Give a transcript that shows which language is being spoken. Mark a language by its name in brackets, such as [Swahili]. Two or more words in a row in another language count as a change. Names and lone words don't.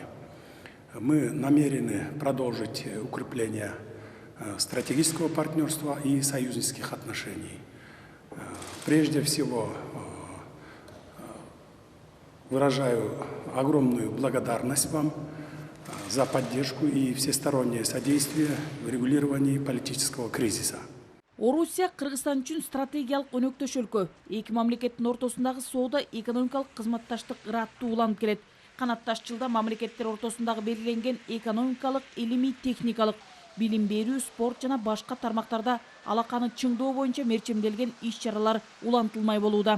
[Russian] Мы намерены продолжить укрепление стратегического партнерства и союзнических отношений. Прежде всего, выражаю огромную благодарность вам за поддержку и всестороннее содействие в регулировании политического кризиса. [Kyrgyz] Орусия Кыргызстан үчүн стратегиялык өнөктөш өлкө. Эки мамлекеттин ортосундагы соода экономикалык кызматташтык ыраттуу уланып келет. Канатташ жылда мамлекеттер ортосундагы белгиленген экономикалык, илимий, техникалык, билим берүү, спорт жана башка тармактарда алаканы чыңдоо боюнча мерчемделген иш-чаралар улантылмай болууда.